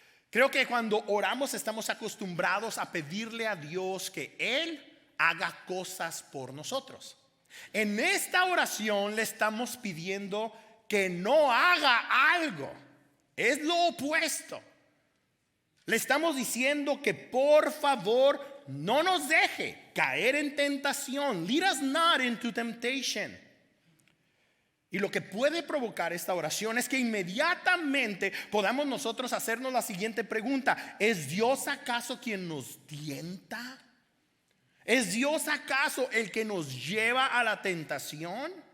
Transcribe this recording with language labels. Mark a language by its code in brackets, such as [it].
[es] Creo que cuando oramos estamos acostumbrados a pedirle a Dios que Él haga cosas por nosotros. En esta oración le estamos pidiendo que no haga algo. Es lo opuesto. Le estamos diciendo que por favor no nos deje caer en tentación. [en] Lead us not into temptation. [es] Y lo que puede provocar esta oración es que inmediatamente podamos nosotros hacernos la siguiente pregunta: ¿es Dios acaso quien nos tienta? ¿Es Dios acaso el que nos lleva a la tentación?